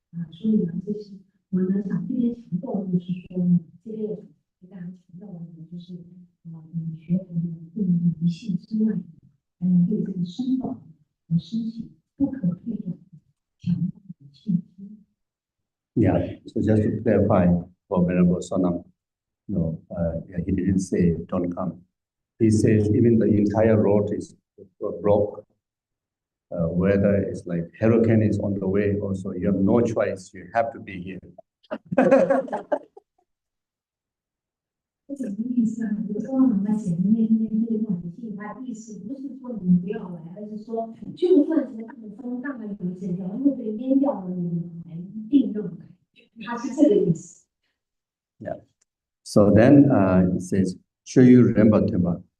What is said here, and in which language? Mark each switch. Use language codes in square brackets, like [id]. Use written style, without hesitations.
[zh] 所以呢，这是我呢想这边强调的就是说呢，这边给大家强调的呢就是。学佛呢，不能迷信之外，还能对这个生宝和身体不可退转的强大的信心。 [en] Yeah. So just to clarify for Venerable Sonam, he didn't say don't come. He says even the entire road is broke. Weather is like hurricane is on the way. Also, you have no choice. You have to be here. [zh] 什么意思啊？比如说我们写的那封信，他意思不是说你们不要来，而是说就算是大风大雨整条路被淹掉了，你们还一定要来，他是这个意思。 [en] Yeah. So then it says, should you remember Timba?